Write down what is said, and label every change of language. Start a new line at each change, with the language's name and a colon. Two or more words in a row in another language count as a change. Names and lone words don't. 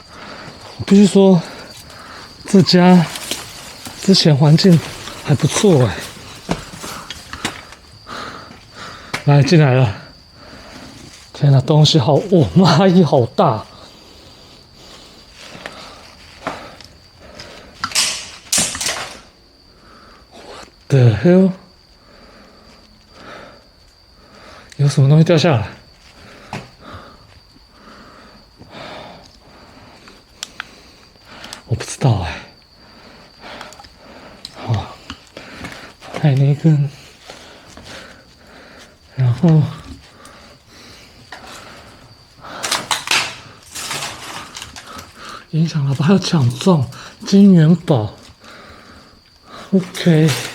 Chinese: 我必須說，這家之前環境還不錯哎。來，進來了。天哪，東西好哦，螞蟻好大。
English: The hell？
Chinese: 有什麼東西掉下來？我不知道哎。好，还有那根，然後音響喇叭還有獎狀、金元寶。OK。